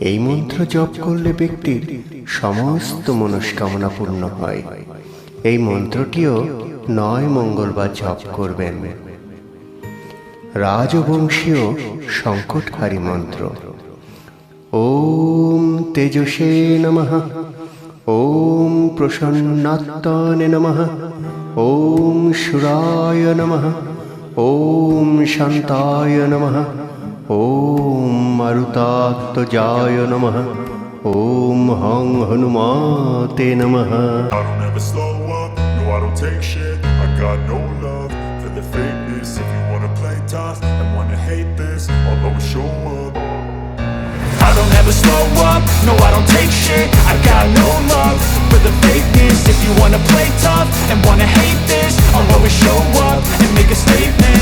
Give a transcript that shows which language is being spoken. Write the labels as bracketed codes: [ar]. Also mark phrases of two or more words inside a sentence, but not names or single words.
[bn] এই মন্ত্র জপ করলে ব্যক্তির সমস্ত মনস্কামনা পূর্ণ হয়। এই মন্ত্রটিও 9 মঙ্গলবার জপ করবেন। রাজবংশীয় সংকটহারী মন্ত্র। [sa] ওম তেজসে নমঃ, ওম প্রসন্নাত্মনে নমঃ, ওম সুরায় নমঃ, ওম শান্তায় নমঃ, ওম মারুতাত্মজায় নমঃ, ওম হং হনুমতে নমঃ। [en] I don't ever slow up, no I don't take shit. I got no love for the fakeness. If you wanna play tough and wanna hate this, I'll always show up. I don't ever slow up, no I don't take shit. I got no love for the fakeness. If you wanna play tough and wanna hate this, I'll always show up and make a statement.